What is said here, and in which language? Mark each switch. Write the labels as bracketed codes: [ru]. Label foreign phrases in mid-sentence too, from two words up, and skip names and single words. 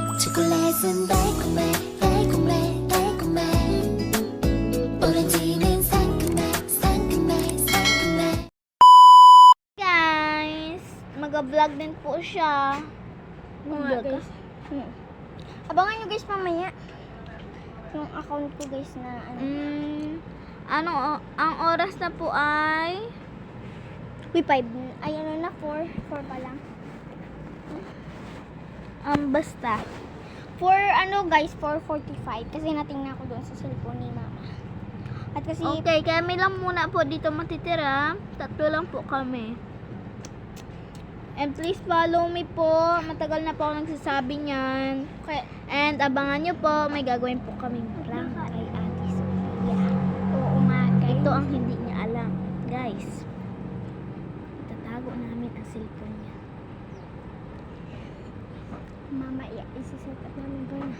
[ko] 초콜릿은 달콤해 달콤해 달콤해 오렌지는 상큼해 상큼해 상큼해. [tl] Guys, mag-vlog din po siya. Mag-vlog ka? Abangan nyo guys mamaya. Yung account ko guys na Ang oras na po ay Uy, 5. Ay, ano na, 4. 4 pa lang. basta. Guys, 4:45. Kasi natingnan ko doon sa cellphone ni mama. At kasi, Okay, kami lang muna po dito matitira. 3 lang po kami. [en] And please follow me [tl] po. Matagal na po ako nagsasabi niyan. And abangan nyo po, may gagawin po kaming prank kay Ate Sophia. oo nga guys. Ito ang hindi niya alam. Guys, itatago namin ang cellphone niya. Mama, isi-set up namin ba na?